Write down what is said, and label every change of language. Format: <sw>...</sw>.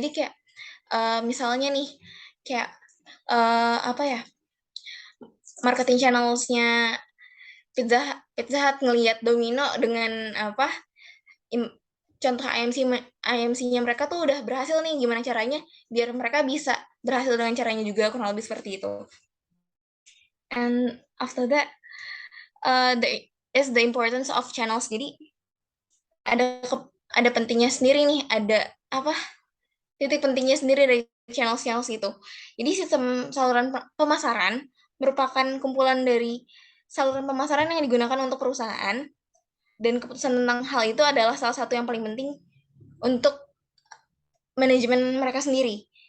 <id>Jadi kayak misalnya nih kayak apa ya, marketing channelsnya Pizza Hut ngelihat Domino dengan apa, contoh IMC-nya mereka tuh udah berhasil nih, gimana caranya biar mereka bisa berhasil dengan caranya juga, kurang lebih seperti itu.</id> <en>And after that, the importance of channels.</en> <id>Jadi ada pentingnya sendiri nih, ada apa, titik pentingnya sendiri dari channels itu. Jadi sistem saluran pemasaran merupakan kumpulan dari saluran pemasaran yang digunakan untuk perusahaan, dan keputusan tentang hal itu adalah salah satu yang paling penting untuk manajemen mereka sendiri.</id>